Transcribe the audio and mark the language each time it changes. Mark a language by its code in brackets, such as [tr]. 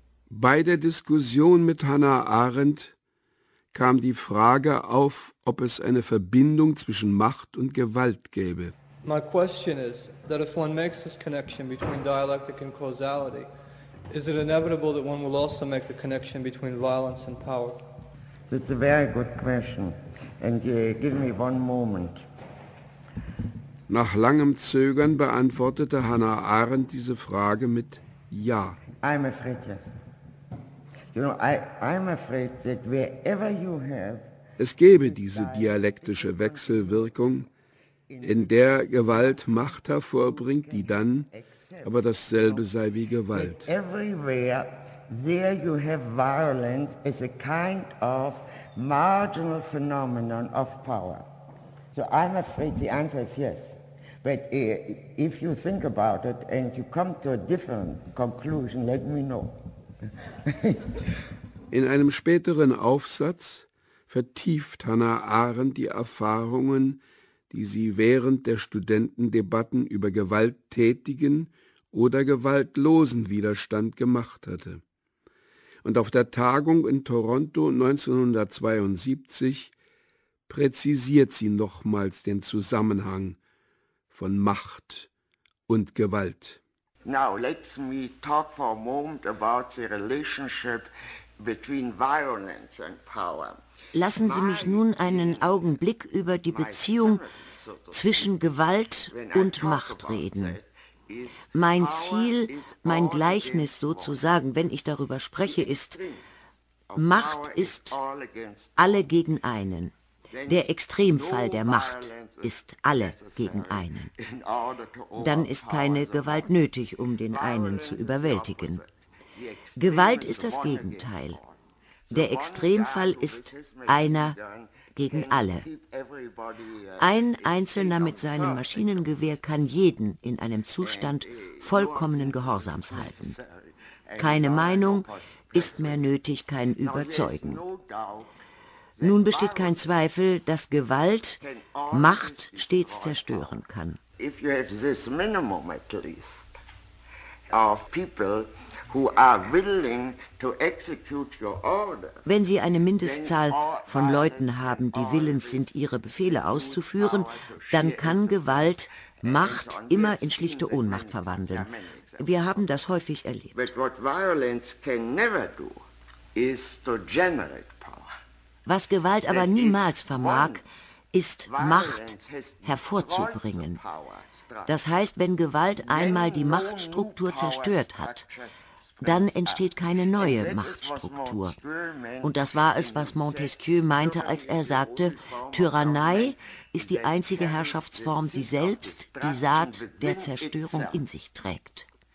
[de] Bei der Diskussion mit Hannah Arendt kam die Frage auf, ob es eine Verbindung zwischen Macht und Gewalt gäbe. [en] My question is that if one makes this connection between dialectic and causality, is it inevitable that one will also make the connection between violence and power? That's a very good question. And give me one moment. [de] Nach langem Zögern beantwortete Hannah Arendt diese Frage mit Ja. [en] I'm afraid, yes. You know, I'm afraid that wherever you have... [de] Es gäbe diese dialektische Wechselwirkung, in der Gewalt Macht hervorbringt, die dann aber dasselbe sei wie Gewalt. [en] Everywhere there you have violence as a kind of marginal phenomenon of power. So I'm afraid the answer is yes. But if you think about it and you come to a different conclusion, let me know. [de] In einem späteren Aufsatz vertieft Hannah Arendt die Erfahrungen, die sie während der Studentendebatten über gewalttätigen oder gewaltlosen Widerstand gemacht hatte. Und auf der Tagung in Toronto 1972 präzisiert sie nochmals den Zusammenhang von Macht und Gewalt. [en] Now let me talk for a moment about the relationship between violence and power. [de] Lassen Sie mich nun einen Augenblick über die Beziehung zwischen Gewalt und Macht reden. Mein Ziel, mein Gleichnis sozusagen, wenn ich darüber spreche, ist, Macht ist alle gegen einen. Der Extremfall der Macht ist alle gegen einen. Dann ist keine Gewalt nötig, um den einen zu überwältigen. Gewalt ist das Gegenteil. Der Extremfall ist einer gegen alle. Ein Einzelner mit seinem Maschinengewehr kann jeden in einem Zustand vollkommenen Gehorsams halten. Keine Meinung ist mehr nötig, kein Überzeugen. Nun besteht kein Zweifel, dass Gewalt Macht stets zerstören kann. [en] If you have this minimum at least of people who are willing to execute your order. [de] Wenn Sie eine Mindestzahl von Leuten haben, die willens sind, ihre Befehle auszuführen, dann kann Gewalt Macht immer in schlichte Ohnmacht verwandeln. Wir haben das häufig erlebt. [en] But what violence can never do is to generate power. [de] Was Gewalt aber niemals vermag, ist Macht hervorzubringen. Das heißt, wenn Gewalt einmal die Machtstruktur zerstört hat, dann entsteht keine neue Machtstruktur. Und das war es, was Montesquieu meinte, als er sagte, Tyrannei ist die einzige Herrschaftsform, die selbst die Saat der Zerstörung in sich trägt.